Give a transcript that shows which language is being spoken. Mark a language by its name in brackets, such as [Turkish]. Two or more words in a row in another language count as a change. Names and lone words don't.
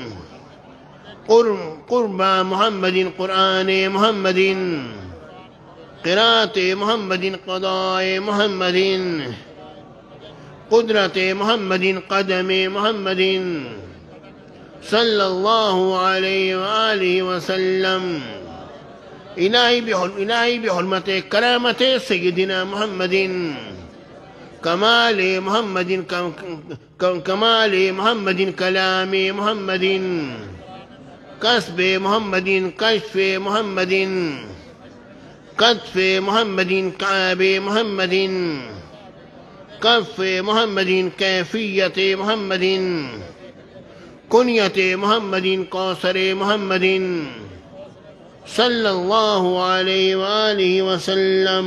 [Arabic] قربى محمد قرآن محمد قراءة محمد قضاء محمد قدرة محمد قدم محمد صلى الله عليه وآله وسلم. إلهي بحرمة كرامة سيدنا محمد كمال محمد كمال محمد كلام محمد كسب محمد كشف محمد كتف محمد كعب محمد كف محمد كيفية محمد كنية محمد كوثر محمد صلى الله عليه وآله وسلم.